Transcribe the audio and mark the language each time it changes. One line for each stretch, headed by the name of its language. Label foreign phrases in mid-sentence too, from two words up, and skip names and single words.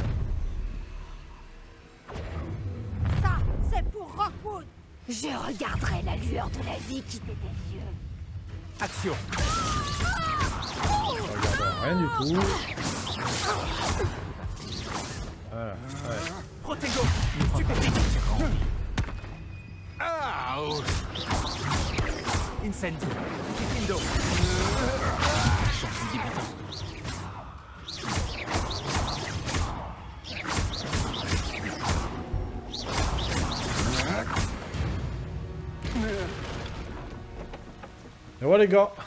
French: Ça, c'est pour Rockwood. Je regarderai la lueur de la vie quitter tes yeux. Accio. Je regarde rien du tout. Voilà, ouais. Protego. Stupéfique. Incendio. Gryffindor. Chance débutant. Et voilà les gars.